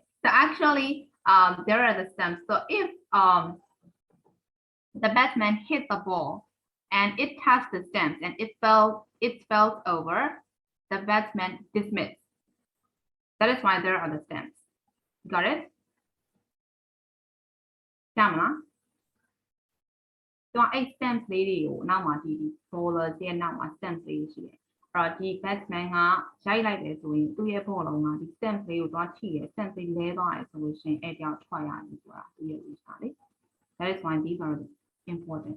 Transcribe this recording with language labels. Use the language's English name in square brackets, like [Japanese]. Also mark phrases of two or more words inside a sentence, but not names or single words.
[English] So actually, there are the stems. So if the batsman hit the ball and it touched the stems and it fell over, the batsman dismissed. That is why there are the stems. Got it? [Burmese] ကြားမလားသူကအဲ့ stems လေးတွေကိုနောက်မှာဒီ bowler ရဲ့နောက်မှာ stems လေးရှိတယ်အဲ့တော့ဒီ batsman ကရိုက်လိုက်တယ်ဆိုရင်သူ့ရဲ့ ball လုံးကဒီ stems လေးကိုသွားထိတယ် stems လေးလဲသွားတယ်ဆိုလို့ရှိရင်အဲ့တယောက်ထွက်ရပြီဆိုတာသူရဲ့ rules ပါလေ [English] That is why these are important.